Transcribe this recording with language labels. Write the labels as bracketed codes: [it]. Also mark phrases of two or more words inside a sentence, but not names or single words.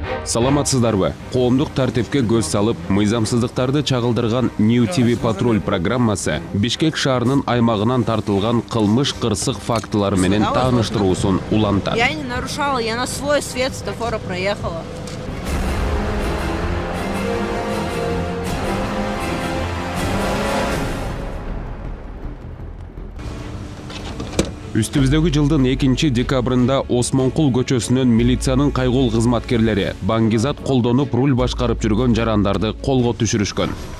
[ky] Саламатсыздарбы? Коомдук тартипке көз салып, мыйзамсыздыктарды чагылдырган New TV Patrol программасы Бишкек шаарынын аймагынан тартылган кылмыш кырсык фактылары менен тааныштыруусун улантат. [ru] Я не нарушала, я на свой свет светофора проехала. [ky] Үстүбүздөгү жылдын 2-декабрында Осмонкул көчөсүнөн милициянын кайгул кызматкерлери баңгизат колдонуп руль башкарып жүргөн жарандарды колго түшүрүшкөн.